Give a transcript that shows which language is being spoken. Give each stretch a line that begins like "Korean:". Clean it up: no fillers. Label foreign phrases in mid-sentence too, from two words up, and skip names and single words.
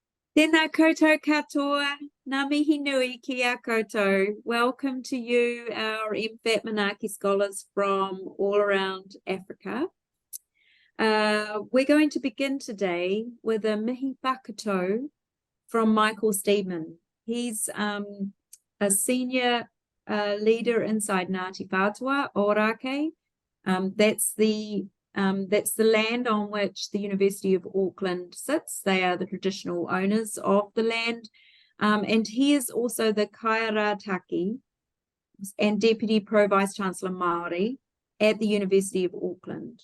Māori: Tēnā koutou katoa, ngā mihi nui ki a koutou.
English: Welcome to you, our MFAT Manaaki scholars from all around Africa. We're going to begin today with a
Māori: mihi whakato
English: from Michael Steedman. He's a senior leader inside Ngāti Whātua, Ōrākei. That's the land on which the University of Auckland sits. They are the traditional owners of the land. And he is also the Kairataki and Deputy Pro-Vice-Chancellor Māori at the University of Auckland.